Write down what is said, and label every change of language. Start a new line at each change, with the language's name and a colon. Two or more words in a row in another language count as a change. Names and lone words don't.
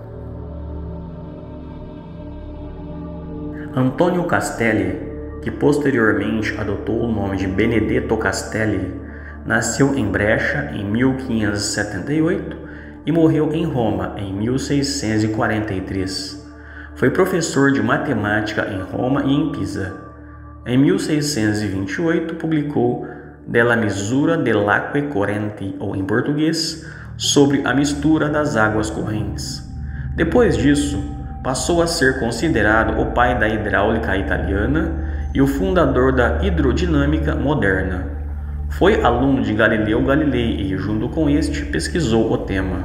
Portuguese: Antonio Castelli, que posteriormente adotou o nome de Benedetto Castelli, nasceu em Brescia em 1578 e morreu em Roma em 1643. Foi professor de matemática em Roma e em Pisa. Em 1628 publicou Della misura dell'acque correnti, ou em português, sobre a mistura das águas correntes. Depois disso, passou a ser considerado o pai da hidráulica italiana e o fundador da hidrodinâmica moderna. Foi aluno de Galileu Galilei e, junto com este, pesquisou o tema.